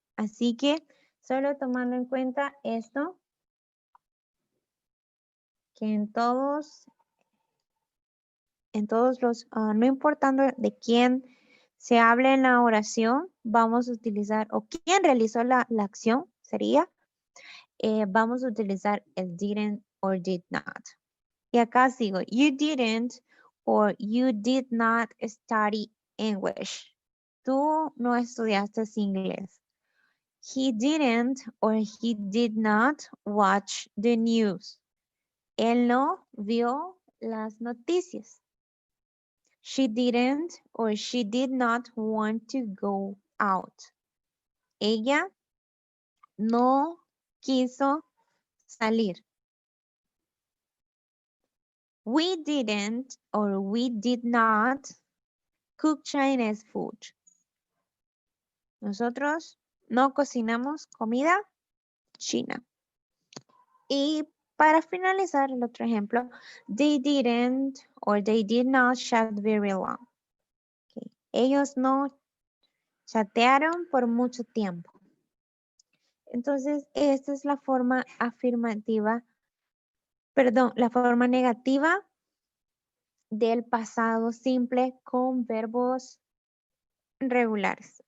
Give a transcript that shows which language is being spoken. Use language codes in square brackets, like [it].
[es] Así que solo tomando en cuenta esto, que en todos los, no importando de quién se hable en la oración, vamos a utilizar, o quién realizó la acción, sería, vamos a utilizar el didn't or did not. Y acá sigo, [en] you didn't or you did not study English. [es] Tú no estudiaste inglés. [en] He didn't or he did not watch the news. [es] Él no vio las noticias. [en] She didn't or she did not want to go out. [es] Ella no quiso salir. [en] We didn't or we did not cook Chinese food. [es] Nosotros no cocinamos comida china. Y para finalizar el otro ejemplo, [en] they didn't or they did not chat very long. Okay. [es] Ellos no chatearon por mucho tiempo. Entonces, esta es la forma afirmativa, perdón, la forma negativa del pasado simple con verbos regulares.